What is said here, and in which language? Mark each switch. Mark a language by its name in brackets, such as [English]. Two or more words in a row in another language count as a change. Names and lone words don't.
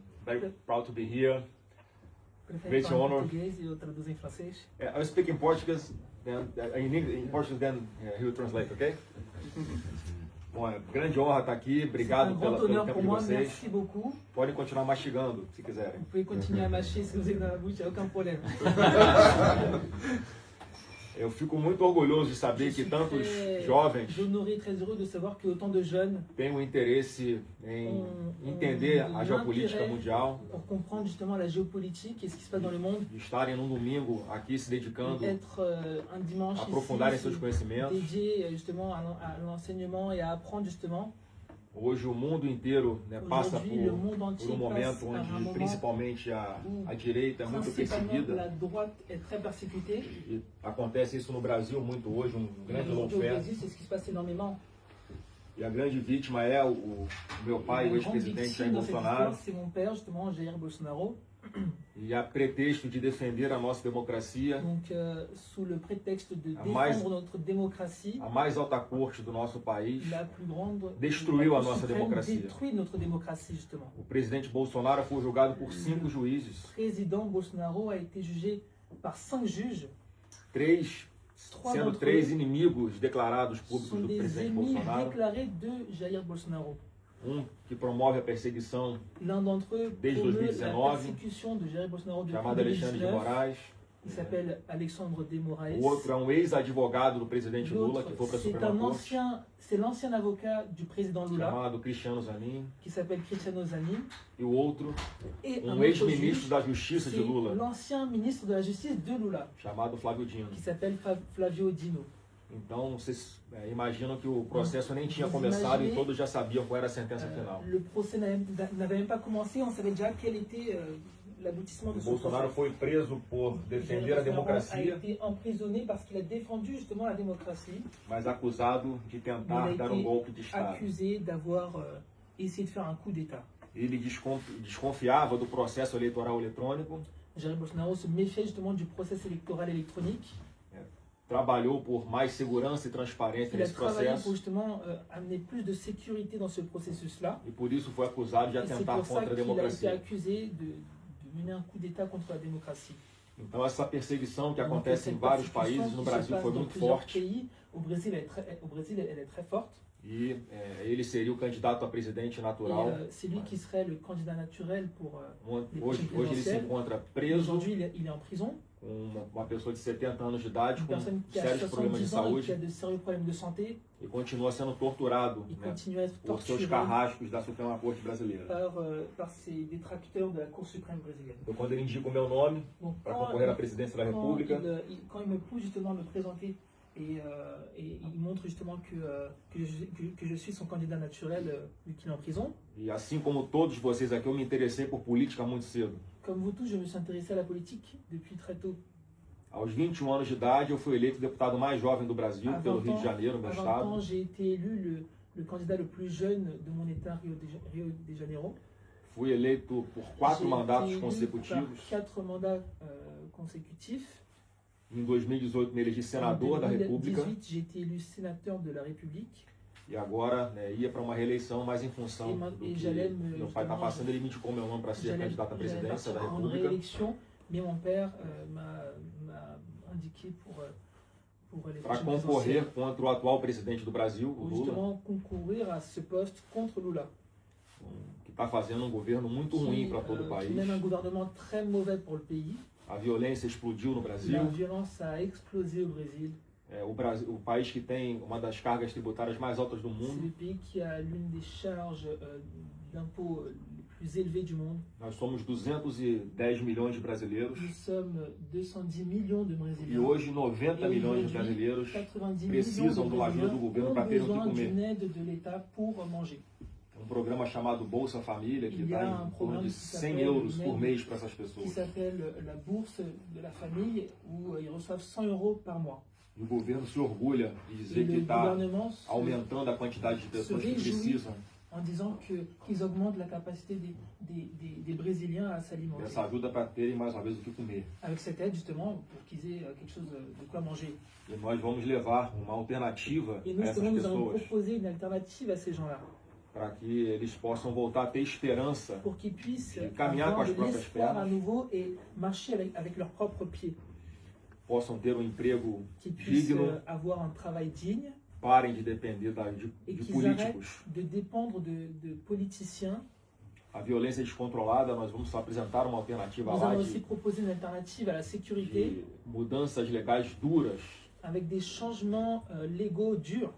[English] Very proud to be here. [Portuguese] Prefere [English] Great [Portuguese] falar em [English] honor. [Portuguese] português e eu traduzo em francês? [English] I speak in Portuguese, then in Portuguese, then he will translate, okay? [Portuguese] Bom, é grande honra estar aqui. Obrigado [French] Un grand [Portuguese] pelo [French] honneur [Portuguese] tempo [French] pour [Portuguese] de [French] moi, [Portuguese] vocês. [French] merci beaucoup. [Portuguese] Podem continuar mastigando, se quiserem. [French] Vous pouvez continuer à mâcher si vous êtes dans la bouche, il n'y a aucun problème. [Portuguese] Eu fico muito orgulhoso de saber que tantos jovens [French] honoré, très heureux de savoir que autant de jeunes [Portuguese] têm um interesse em entender a geopolítica mundial, [French] pour comprendre justement la géopolitique et ce qui se passe dans le monde, [Portuguese] de estarem num domingo aqui se dedicando [French] être un dimanche [Portuguese] a aprofundarem [French] ici, [Portuguese] seus conhecimentos. [French] dédié justement à l'enseignement et à apprendre justement. [Portuguese] Hoje o mundo inteiro passa [French] Aujourd'hui, le monde [Portuguese] por [French] entier [Portuguese] um momento [French] passe par un [Portuguese] onde [French] moment [Portuguese] principalmente a direita é muito [French] principalement [Portuguese] perseguida. [French] la droite est très persécutée. [Portuguese] E acontece isso no Brasil muito hoje, um grande [French] Aujourd'hui, au [Portuguese] lawfare. [French] Brésil, c'est ce qui se passe énormément. [Portuguese] E a grande vítima é o meu pai, o [French] La grande [Portuguese] ex-presidente [French] victime [Portuguese] Jair [French] dans cette [Portuguese] Bolsonaro. [French] histoire, c'est mon père, justement, Jair Bolsonaro. [Portuguese] E a pretexto de defender a nossa democracia, [French] Donc, sous le prétexte de [Portuguese] A [French] défendre [Portuguese] mais- [French] notre démocratie, [Portuguese] a mais alta corte do nosso país, [French] la plus grande [Portuguese] destruiu a [French] la Cour [Portuguese] nossa [French] suprême [Portuguese] democracia. [French] détruit notre démocratie, justement. [Portuguese] O presidente Bolsonaro foi julgado por 5 juízes, [French] Le président Bolsonaro a été jugé par 5 juges. [Portuguese] 3 [French] Trois [Portuguese] sendo [French] d'entre [Portuguese] 3 [French] eux [Portuguese] inimigos declarados públicos [French] sont [Portuguese] do [French] des [Portuguese] presidente [French] ennemis [Portuguese] Bolsonaro. [French] déclarés de Jair Bolsonaro. [Portuguese] Que promove a perseguição, [French] L'un d'entre eux [Portuguese] Desde [French] promeut la [Portuguese] 2019, [French] persécution de Jair Bolsonaro depuis [Portuguese] chamado Alexandre de [French] 2019. [Portuguese] Moraes. [French] Il s'appelle Alexandre de Moraes. [Portuguese] O outro é um ex-advogado do presidente Lula, [French] L'autre, [Portuguese] que foi para a [French] c'est [Portuguese] Suprema [French] un [Portuguese] Corte, [French] c'est l'ancien avocat du président Lula, [Portuguese] chamado Cristiano Zanin. [French] qui s'appelle Cristiano Zanin. [Portuguese] E o outro, [French] Et un [Portuguese] um [French] autre [Portuguese] ex-ministro [French] juge, [Portuguese] da Justiça de [French] c'est [Portuguese] Lula, [French] l'ancien ministre de la Justice de Lula, [Portuguese] chamado Flávio Dino. [French] qui s'appelle Flavio Dino. [Portuguese] Então, vocês imaginam que o processo nem tinha [French] Vous [Portuguese] começado e [French] imaginez- [Portuguese] todos já sabiam qual era a sentença final. [French] Le procès n'avait même pas commencé, on savait déjà quel était l'aboutissement de [Portuguese] O [French] ce [Portuguese] Bolsonaro [French] procès. [Portuguese] foi preso por defender a [French] Jair Bolsonaro a [Portuguese] democracia, [French] été emprisonné parce qu'il a défendu justement la démocratie. [Portuguese] mas acusado de [French] Il [Portuguese] tentar [French] a [Portuguese] dar um [French] été [Portuguese] golpe de Estado. [French] accusé d'avoir essayé de faire un coup d'État. [Portuguese] Ele desconfiava do processo eleitoral eletrônico, [French] Jair Bolsonaro se méfiait justement du processus électoral électronique. [Portuguese] trabalhou por mais segurança e transparência [French] Il a [Portuguese] nesse [French] travaillé pour [Portuguese] processo [French] justement amener plus de sécurité dans ce processus-là. [Portuguese] e por isso foi acusado de [French] Et c'est [Portuguese] atentar [French] pour ça [Portuguese] contra a [French] qu'il a été [Portuguese] democracia. [French] accusé de mener un coup d'État contre la démocratie. [Portuguese] Então essa perseguição que [French] Donc, [Portuguese] acontece em [French] cette [Portuguese] vários [French] persécution [Portuguese] países, no [French] qui se [Portuguese] Brasil [French] passe [Portuguese] foi [French] dans [Portuguese] muito [French] plusieurs [Portuguese] forte [French] pays. Au Brésil, elle est très forte. [Portuguese] e ele seria o candidato a presidente [French] Et [Portuguese] natural. [French] c'est lui qui serait le candidat naturel pour... [Portuguese] Hoje ele se encontra preso [French] Aujourd'hui, il est en prison. [Portuguese] com uma pessoa de 70 anos de idade [French] Une [Portuguese] com [French] personne qui a [Portuguese] sérios problemas de [French] 70 ans et qui a [Portuguese] saúde [French] de sérieux problèmes de santé. [Portuguese] e continua sendo torturado [French] Il [Portuguese] né, [French] continue à être [Portuguese] por seus [French] torturé [Portuguese] carrascos da Suprema Corte Brasileira. [French] par ses détracteurs de la Cour suprême brésilienne. [Portuguese] Então, quando ele indica o meu nome [French] Donc, [Portuguese] para concorrer à présidência da República, [French] quand il me pousse justement à me présenter et il montre justement que je suis son candidat naturel vu qu'il est en prison. [Portuguese] e assim como todos vocês aqui, eu me interessei por política muito cedo. [French] Comme vous tous, je me suis intéressé à la politique depuis très tôt. [Portuguese] Aos 21 anos de idade, eu fui eleito o deputado mais jovem do Brasil, [French] À [Portuguese] pelo [French] 20 [Portuguese] Rio de [French] ans, [Portuguese] Janeiro, meu [French] à 20 [Portuguese] estado. [French] ans, j'ai été élu le candidat le plus jeune de mon état Rio de Janeiro. [Portuguese] Fui eleito por 4 [French] J'ai [Portuguese] mandatos [French] été élu [Portuguese] consecutivos. [French] par 4 mandats consécutifs. [Portuguese] Em 2018, me elegi senador da [French] En [Portuguese] República [French] 2018, j'ai été élu sénateur de la République. [Portuguese] e agora ia para uma reeleição mais em função do que meu pai está passando. Ele me indicou meu nome para ser candidato à presidência da [French] partir en [Portuguese] República. [French] réélection, mais mon père m'a indiqué pour les [Portuguese] Para [French] prochaines [Portuguese] concorrer [French] présidentielles, [Portuguese] contra o atual presidente do Brasil, o [French] pour [Portuguese] Lula, [French] justement concourir à ce poste contre Lula, [Portuguese] que está fazendo um governo muito ruim para todo o [French] qui [Portuguese] país. [French] mène un gouvernement très mauvais pour le pays. [Portuguese] A violência explodiu no [French] La [Portuguese] Brasil. [French] violence a explosé au Brésil. [Portuguese] O país que tem uma das cargas tributárias mais altas do [French] C'est [Portuguese] mundo. [French] le pays qui a l'une des charges d'impôts les plus élevées du monde. [Portuguese] Nós somos 210 milhões de brasileiros. [French] Nous sommes 210 millions de [Portuguese] E [French] Brésiliens. [Portuguese] hoje 90 [French] Et [Portuguese] milhões de [French] aujourd'hui, [Portuguese] brasileiros [French] 90 [Portuguese] precisam [French] millions [Portuguese] de [French] de [Portuguese] uma ajuda do [French] Brésiliens [Portuguese] governo [French] ont [Portuguese] para terem o que [French] besoin [Portuguese] comer. [French] d'une aide de l'État pour manger. [Portuguese] Um programa chamado Bolsa Família, que [French] Il y [Portuguese] dá [French] a [Portuguese] em [French] un [Portuguese] torno [French] programme [Portuguese] de [French] qui [Portuguese] 100 [French] s'appelle [Portuguese] euros por [French] MED, [Portuguese] mês para essas [French] qui [Portuguese] pessoas. [French] s'appelle la bourse de la famille, où ils reçoivent 100 euros par mois. [Portuguese] E o governo se orgulha de [French] Et [Portuguese] dizer que [French] le [Portuguese] está [French] gouvernement [Portuguese] aumentando a quantidade de pessoas que [French] réjouit [Portuguese] precisam [French] en disant qu'ils augmentent la capacité des Brésiliens à s'alimenter. [Portuguese] dessa ajuda para terem mais uma vez o que comer. [French] Avec cette aide, justement, pour qu'ils aient quelque chose de quoi manger. [Portuguese] E nós vamos levar uma alternativa [French] Et [Portuguese] a [French] nous, [Portuguese] essas [French] justement, nous allons [Portuguese] pessoas [French] proposer une alternative à ces gens-là. [Portuguese] para que eles possam voltar a ter esperança [French] pour qu'ils puissent [Portuguese] de caminhar com [French] avoir [Portuguese] as [French] de [Portuguese] próprias [French] l'espoir à [Portuguese] pernas, [French] nouveau et marcher avec leurs propres pieds, [Portuguese] possam ter um emprego [French] qu'ils puissent [Portuguese] digno, [French] avoir un travail digne [Portuguese] parem de depender [French] et [Portuguese] de [French] qu'ils arrêtent [Portuguese] políticos. [French] de dépendre de politiciens. [Portuguese] A violência descontrolada, nós vamos apresentar uma alternativa [French] Nous [Portuguese] lá [French] allons aussi [Portuguese] de [French] proposer une alternative à la sécurité [Portuguese] mudanças legais duras [French] avec des changements légaux durs